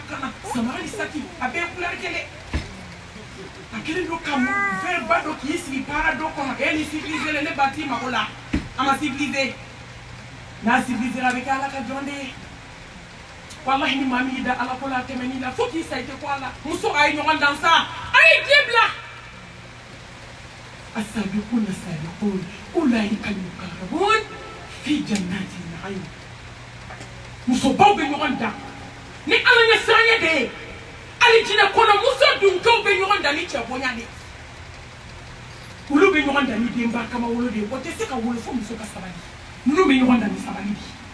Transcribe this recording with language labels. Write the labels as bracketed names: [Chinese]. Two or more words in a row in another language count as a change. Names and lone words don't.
[Bambara] kan na samara ni saki a bɛɛ ye couleur kelen a kelen don ka verre ba dɔ k'i sigi baara dɔ kɔnɔ ni civilisé ne ba t'i mago la a ma civilisé n'a civilisera a bɛ kɛ ala ka jɔn de ye wallahi ni maa min y'i da ala ko la tɛmɛ n'i la fo k'i sa i tɛ ko a la muso a ye ɲɔgɔn dan sa a ye diɲɛ bila [Arabic] السابقون السابقون أولئك المقربون في جنات النعيم [Bambara] musobaw bɛ ɲɔgɔn dan ni ala ɲɛ siranya de ye alijinɛ kɔnɔ muso dunkew bɛ ɲɔgɔn dan ni cɛ bonya de olu bɛ ɲɔgɔn dan ni denba kama wolo de ye o tɛ se ka wolo fo muso ka sabali ninnu bɛ ɲɔgɔn dan ni sabali de